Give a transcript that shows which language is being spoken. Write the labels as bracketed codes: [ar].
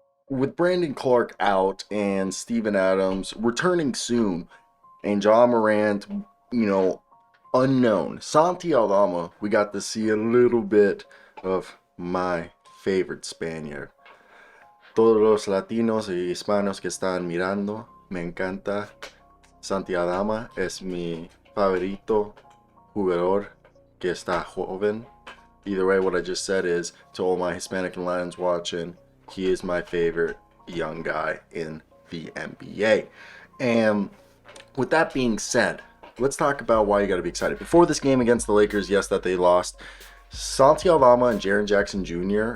[en] with Brandon Clark out and Steven Adams returning soon, and John Morant, you know, unknown. Santi Aldama, we got to see a little bit of my favorite Spaniard. [es] Todos los latinos y hispanos que están mirando, me encanta. Santi Aldama es mi favorito jugador que está joven. [en] Either way, what I just said is to all my Hispanic and Latins watching, he is my favorite young guy in the NBA. And with that being said, let's talk about why you got to be excited. Before this game against the Lakers, yes, that they lost, Santi Aldama and Jaren Jackson Jr.